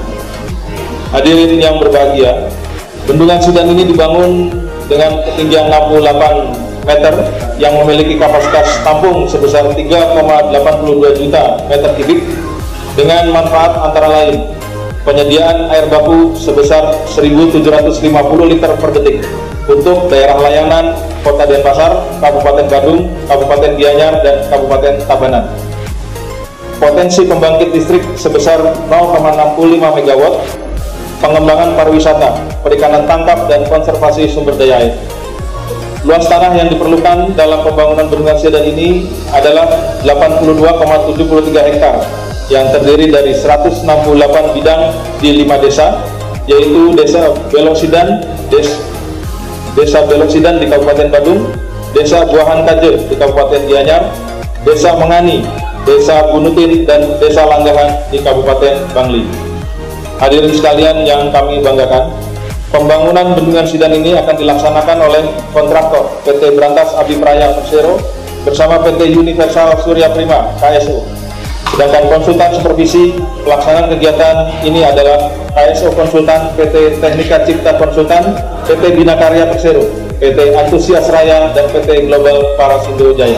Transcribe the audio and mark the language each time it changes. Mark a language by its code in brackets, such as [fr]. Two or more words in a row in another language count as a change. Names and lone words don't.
[id] Hadirin yang berbahagia, bendungan Sidan ini dibangun dengan ketinggian 68 meter yang memiliki kapasitas tampung sebesar 3,82 juta meter kubik dengan manfaat antara lain penyediaan air baku sebesar 1.750 liter per detik untuk daerah layanan Kota Denpasar, Kabupaten Badung, Kabupaten Gianyar, dan Kabupaten Tabanan. Potensi pembangkit listrik sebesar 0,65 MW, pengembangan pariwisata, perikanan tangkap, dan konservasi sumber daya air. Luas tanah yang diperlukan dalam pembangunan bendungan Sidan ini adalah 82,73 hektar yang terdiri dari 168 bidang di 5 desa, yaitu Desa Belosidan, Desa Belosidan di Kabupaten Badung, Desa Buahan Kaje di Kabupaten Gianyar, Desa Mengani, Desa Bunutin, dan Desa Langgahan di Kabupaten Bangli. Hadirin sekalian yang kami banggakan, pembangunan bendungan Sidan ini akan dilaksanakan oleh kontraktor PT Brantas Abipraya Persero bersama PT Universal Surya Prima KSO. Sedangkan konsultan supervisi pelaksanaan kegiatan ini adalah KSO Konsultan, PT Teknika Cipta Konsultan, PT Binakarya Persero, PT Antusias Raya, dan PT Global Parasindo Jaya.